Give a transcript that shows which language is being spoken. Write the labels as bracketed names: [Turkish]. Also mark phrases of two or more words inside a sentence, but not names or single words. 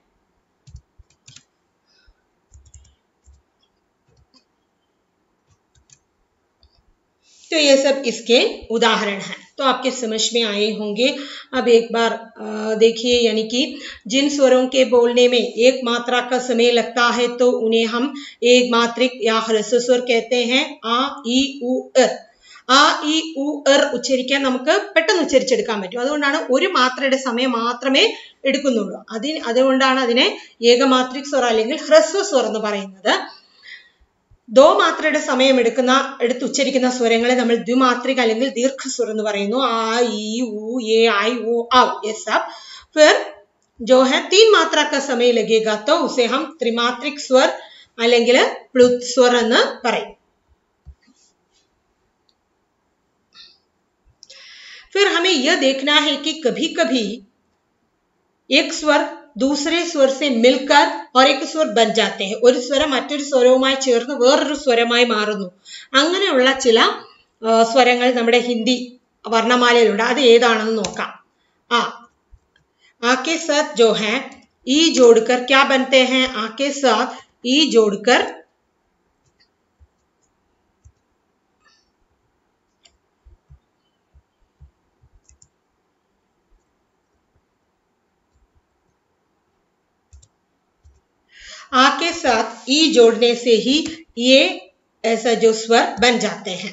[Hindi] तो ये सब इसके उदाहरण हैं, तो आपके समझ में आए होंगे। अब एक बार देखिए, यानी कि जिन स्वरों के बोलने में 1 मात्रा का समय लगता है तो उन्हें हम एक मात्रिक या ह्रस्व स्वर कहते हैं। आ ई उ [Malayalam] ർ, ആ ഈ ഉ ർ ഉച്ചരിക്കാൻ നമുക്ക് പെട്ടെന്ന് ഉച്ചരിച്ചെടുക്കാൻ പറ്റും. അതുകൊണ്ടാണ് ഒരു മാത്രയുടെ സമയം മാത്രമേ എടുക്കുന്നുള്ളൂ. അതുകൊണ്ടാണ് അതിനെ [Hindi] एकमात्रिक स्वर [Malayalam] അല്ലെങ്കിൽ [Hindi] ह्रस्व स्वर [Malayalam] എന്ന് പറയുന്നത്. ദോ മാത്രയുടെ സമയം എടുത്തുച്ചരിക്കുന്ന സ്വരങ്ങളെ നമ്മൾ ദ്വിമാത്രിക അല്ലെങ്കിൽ ദീർഘസ്വരം എന്ന് പറയുന്നു. ആ, ഈ, ഊ, എ, ഐ, ഓ, ഔ. [Hindi] ये सब फिर जो है 3 मात्रा का समय लगेगा तो उसे हम त्रिमात्रिक स्वर അല്ലെങ്കിൽ പ്ലുത് स्वर [Malayalam] എന്ന് പറയും. [Hindi] फिर हमें यह देखना है कि कभी-कभी एक स्वर दूसरे स्वर से मिलकर और एक स्वर बन जाते हैं. [Malayalam] ഒരു സ്വരം മറ്റൊരു സ്വരവുമായി ചേർന്ന് വേറൊരു സ്വരമായി മാറുന്നു. അങ്ങനെയുള്ള ചില സ്വരങ്ങൾ നമ്മുടെ ഹിന്ദി വർണ്ണമാലയിലുണ്ട്. അത് ഏതാണെന്ന് നോക്കാം. [Hindi] आ के साथ जो है ई जोड़कर क्या बनते हैं? आ के साथ ई जोड़कर आ के साथ ई जोड़ने से ही ये ऐसा जो स्वर बन जाते हैं.